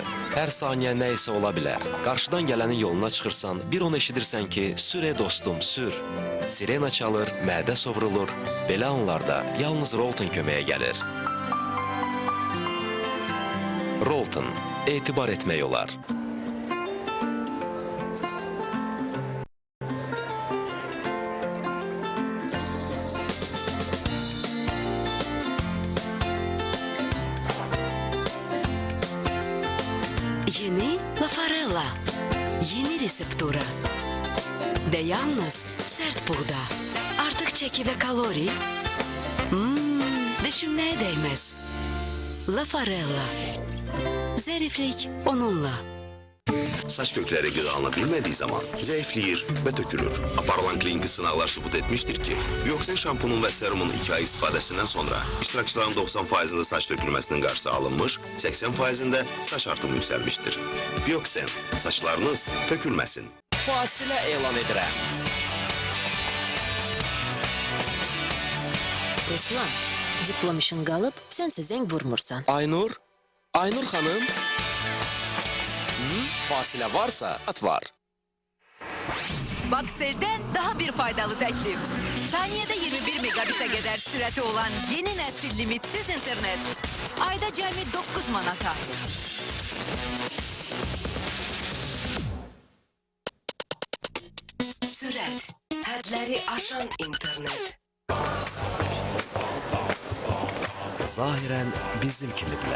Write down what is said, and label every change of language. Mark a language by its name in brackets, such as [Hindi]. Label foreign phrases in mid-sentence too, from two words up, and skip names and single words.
[Azerbaijani] Hər saniyə nə isə ola bilər. Qarşıdan gələnin yoluna çıxırsan, bir onu eşidirsən ki, sür dostum, sür. Sirena çalır, mədə sovrulur. Belə anlarda yalnız Rolton köməyə gəlir. Rolton, etibar etmək olar. Yeni Lafarella. [Turkish] Yeni reseptura. De yalnız sert buğda. Artık çeki ve kalori. Düşünmeye değmez. [Azerbaijani] Lafarella. Zəriflik onunla. Saç kökləri qidalana bilmədiyi zaman zəifləyir və tökülür. Aparılan kliniki sınaqlar sübut etmişdir ki, Bioxen şampunun və serumun 2 ay istifadəsindən sonra iştirakçıların 90%-ında saç tökülməsinin qarşısı alınmış, 80%-də saç artımı yüksəlmişdir. Bioxen, saçlarınız tökülməsin. Fasilə elan edirəm. Ruslan, diplom işin qalıb, sənsə zəng vurmursan. Aynur xanım. Fasilə varsa, at var. [Turkish] Baksel'den daha bir faydalı teklif. Saniyede 21 megabit'e kadar sürati olan yeni nesil limitsiz internet. [Azerbaijani] Ayda cəmi 9 manata. Sürət, hədləri aşan internet. Zahirən bizim kimidirlər.